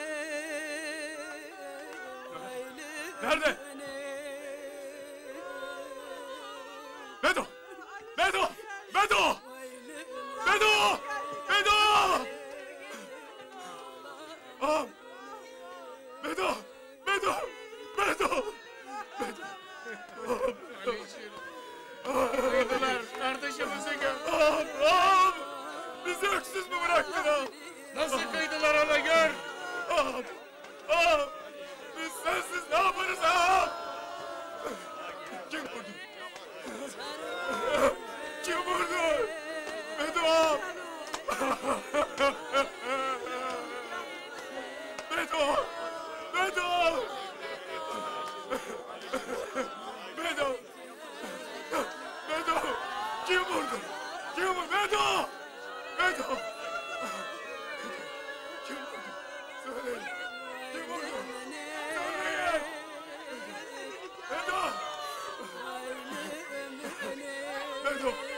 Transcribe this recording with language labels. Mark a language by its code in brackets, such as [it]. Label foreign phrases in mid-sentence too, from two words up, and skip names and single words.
[tr] Nerede? Bedo! Bedo! Bedo! Bedo! Bedo! Ah! Bedo! Bedo! Bedo! Kıydılar, kardeşimizi gör. Ağam! Bizi öksüz mü bıraktın ağam? Nasıl kıydılar ona gör. Ağam! Ağam! Biz sensiz ne yaparız ağam? Kim vurdu? Kim vurdu? Bedo ağam! Bedo! Bedo! Bedo! Bedo! Kim vurdu? Kim vurdu? Bedo! Bedo! Kim vurdu? Söyleyin. Kim vurdu? Söyleyin. Bedo! Bedo!